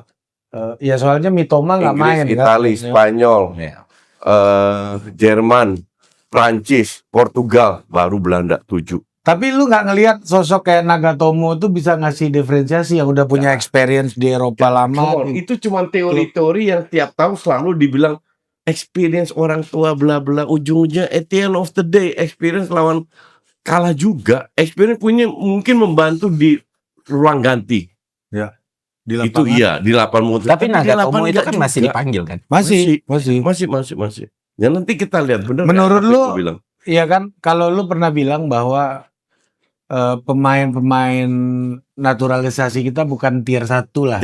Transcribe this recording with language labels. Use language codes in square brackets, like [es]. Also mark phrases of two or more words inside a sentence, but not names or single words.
[id] ya soalnya Mitoma nggak main Inggris, kan. Italia, Spanyol, Ya. Jerman, Prancis, Portugal, baru Belanda 7. Tapi lu nggak ngelihat sosok kayak Nagatomo tuh bisa ngasih diferensiasi yang udah punya experience di Eropa lama. [en] Come on, [id] itu cuma teori-teori yang tiap tahun selalu dibilang experience orang tua bla bla, ujung-ujungnya [en] at the end of the day [id] experience lawan kalah juga. Experience punya mungkin membantu di ruang ganti. Di Itu lapangan. iya di 80. Tapi di Nagatomo 8 itu kan enggak masih juga. dipanggil kan? Masih. Ya nanti kita lihat benar. Menurut nggak apa lu, itu bilang. Iya kan, kalau lu pernah bilang bahwa pemain-pemain naturalisasi kita bukan tier 1 lah.